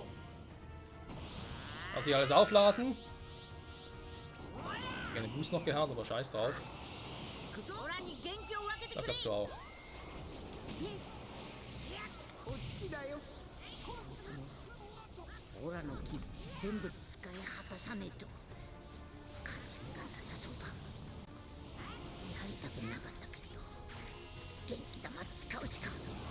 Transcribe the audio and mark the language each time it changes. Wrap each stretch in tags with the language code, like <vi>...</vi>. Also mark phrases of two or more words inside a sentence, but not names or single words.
<de>Also hier alles aufladen. Ich habe gerne Boost noch gehabt, aber scheiß drauf. Da klappt's so auch.</de> <ja>オラの木全部使い果たさねえと勝ち目がなさそうだ。やりたくなかったけど元気玉使うしか。</ja>